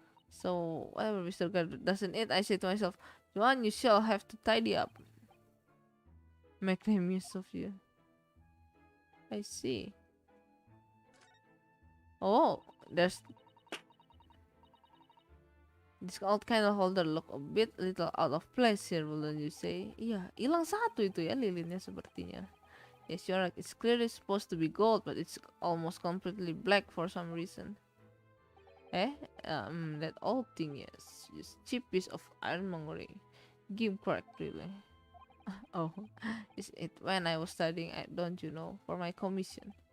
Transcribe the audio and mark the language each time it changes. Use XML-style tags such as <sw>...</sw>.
<en>So, whatever Mr. Gardep doesn't eat, I say to myself, Joan, you shall have to tidy up. Make them use of you. I see. Oh, there's this old candle holder look a little out of place here, wouldn't you say?</en> <id>Iya, hilang satu itu ya lilinnya sepertinya.</id> <en>Yes, you're right. It's clearly supposed to be gold, but it's almost completely black for some reason. That old thing, yes. Just cheap piece of ironmongery. Give correct, really. Oh, is it when I was studying, don't you know, for my commission.</en>